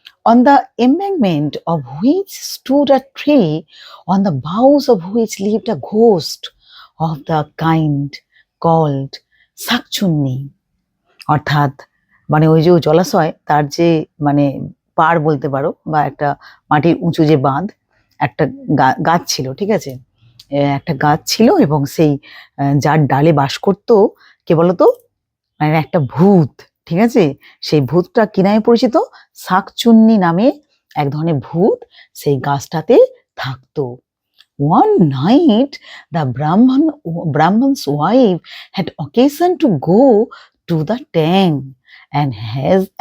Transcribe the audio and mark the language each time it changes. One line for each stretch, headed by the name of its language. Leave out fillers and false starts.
English: On the embankment of which stood a tree, on the boughs of which lived a ghost of the kind called shakchunni.
Bangla: অর্থাৎ মানে ওই যে জলাশয়, তার যে মানে পাড় বলতে পারো বা একটা মাটির উঁচু যে বাঁধ, একটা গাছ ছিল। ঠিক আছে, একটা গাছ ছিল এবং সেই যার ডালে বাস করতো কে বলতো, মানে একটা ভূত। ঠিক আছে, সেই ভূতটা কি নামে পরিচিত? শাকচুন্নি নামে এক ধরনের ভূত সেই গাছটাতে থাকতো।
English: One night the Brahman's wife had occasion to go to the tank, and as